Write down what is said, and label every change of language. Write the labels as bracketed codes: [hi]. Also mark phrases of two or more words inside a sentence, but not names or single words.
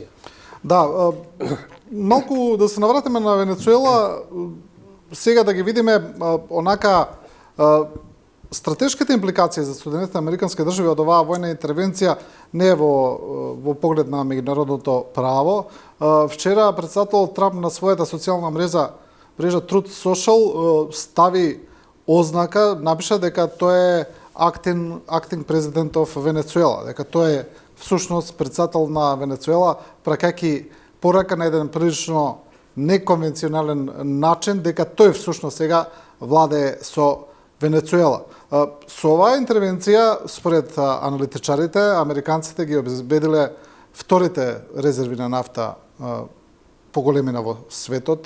[mk] Да, малку да се навратиме на Венецуела, сега да ги видиме онака стратешките импликации за Соединетите американски држави од оваа војна интервенција не е во поглед на меѓународното право. Вчера претседателот Трамп на својата социјална мрежа Truth Social стави ознака, напиша дека тој е [en] acting president of Venezuela, [mk] дека тој е всушност претседател на Венецуела, пракајќи порака на еден прилично неконвенционален начин, дека тој всушност сега владее со Венецуела. Со оваа интервенција, според аналитичарите, американците ги обезбедиле вторите резерви на нафта поголемина во светот.